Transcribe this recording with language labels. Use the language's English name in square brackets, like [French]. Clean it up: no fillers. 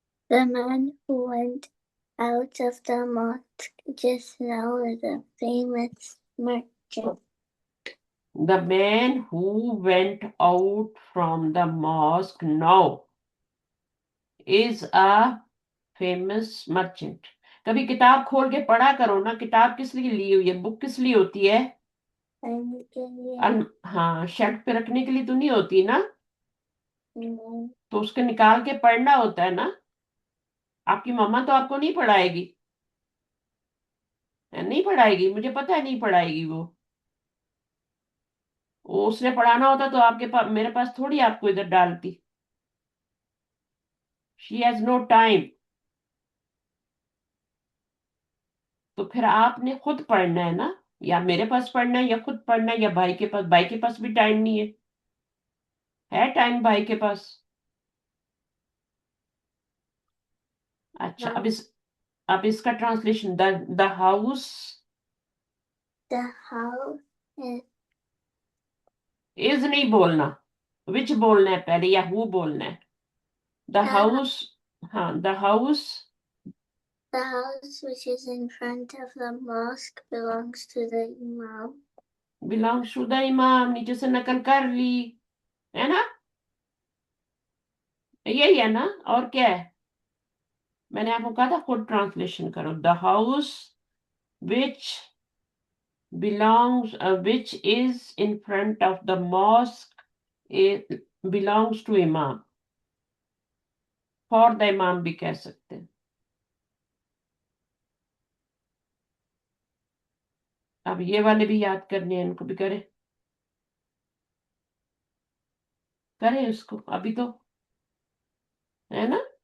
[English] The man who went out of the mosque just now is a famous merchant. The man who went out from the mosque now is a famous merchant। [Hindi] कभी किताब खोल के पढ़ा करो ना, किताब किस लिए ली हुई है, बुक किस लिए होती है? पढ़ने के लिए हाँ, शेल्फ पे रखने के लिए तो नहीं होती ना, नहीं। तो उसको निकाल के पढ़ना होता है ना। आपकी मम्मा तो आपको नहीं पढ़ाएगी, नहीं पढ़ाएगी, मुझे पता है नहीं पढ़ाएगी वो उसने पढ़ाना होता तो आपके पास, मेरे पास थोड़ी आपको इधर डालती। [English] She has no time. [Hindi] तो फिर आपने खुद पढ़ना है ना, या मेरे पास पढ़ना है या खुद पढ़ना है, या भाई के पास। भाई के पास भी टाइम नहीं है टाइम भाई के पास। अच्छा, अब इसका translation. [English] the house The house is [Hindi] is नहीं बोलना, विच बोलना है पहले, या हु बोलना है? [English] The the, house. हाँ, the house the house which is in front of the mosque belongs to the imam. Belongs to the imam. [Hindi] नीचे से नकल कर ली, है ना, यही है ना, और क्या है? मैंने आपको कहा था खुद ट्रांसलेशन करो। [English] The house which which is in front of the mosque, it belongs to imam। for the imam [Hindi] भी कह सकते हैं। अब ये वाले भी याद करने हैं, इनको भी करें, करें इसको अभी तो, है ना।